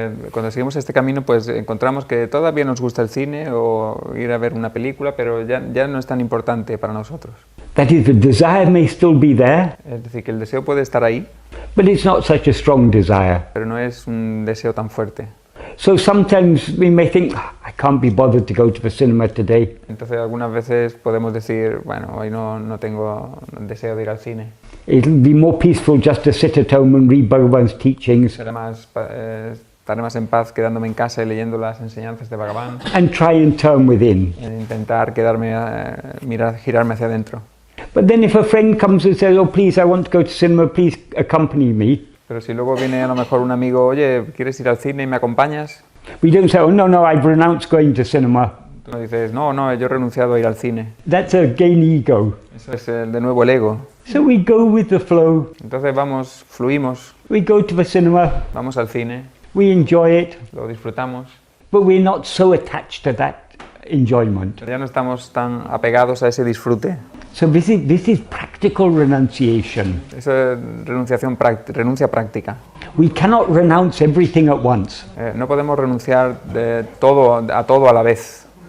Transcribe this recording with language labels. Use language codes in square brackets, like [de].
[es] Cuando seguimos este camino, pues encontramos que todavía nos gusta el cine o ir a ver una película, pero ya no es tan importante para nosotros. [en] That is, the desire may still be there. [es] Es decir, que el deseo puede estar ahí, [en] but it's not such a strong desire. [es] Pero no es un deseo tan fuerte. [en] So sometimes we may think, I can't be bothered to go to the cinema today. [es] Entonces algunas veces podemos decir, bueno, hoy no tengo deseo de ir al cine. [en] It'll be more peaceful just to sit at home and read Bhagavan's teachings. [es] Estaré más en paz quedándome en casa y leyendo las enseñanzas de Bhagavan. [en] And try and turn within. [es] Intentar girarme hacia adentro. [en] But then if a friend comes and says, oh please, I want to go to cinema, please accompany me. [es] Pero si luego viene a lo mejor un amigo, oye, ¿quieres ir al cine y me acompañas? [en] We don't say, oh no, I've renounced going to cinema. [es] Tú no dices, no, yo he renunciado a ir al cine. [en] That's a gain ego. [es] Eso es de nuevo el ego. [en] So we go with the flow. [es] Entonces fluimos. [en] We go to the cinema. [es] Vamos al cine. [en] We enjoy it. [es] Lo disfrutamos. [en] But we're not so attached to that enjoyment. [es] Ya no estamos tan apegados a ese disfrute. [en] So this is practical renunciation. [es] Eso es renuncia práctica. [en] We cannot renounce everything at once. [es] No podemos renunciar a todo a la vez.